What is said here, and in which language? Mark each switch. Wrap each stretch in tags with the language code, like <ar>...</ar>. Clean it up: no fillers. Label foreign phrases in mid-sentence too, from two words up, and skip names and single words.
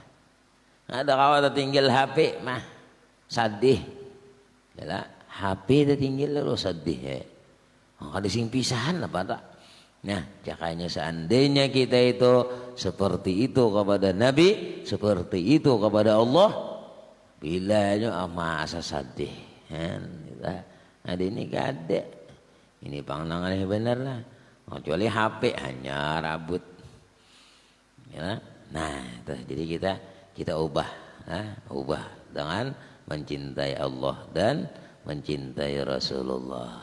<id>Ada kawan tertinggal HP mah sedih. Yalah, HP tertinggal lo sedih ya. Kada sing pisahan apa tak? Nah, jakanya seandainya kita itu seperti itu kepada Nabi, seperti itu kepada Allah, bilanya masa sedih. Nah, ada ini kada. Ini pandangannya benar lah. kecuali HP hanya rambut. Ya. Nah, jadi kita ubah, ubah dengan mencintai Allah dan mencintai Rasulullah.</id>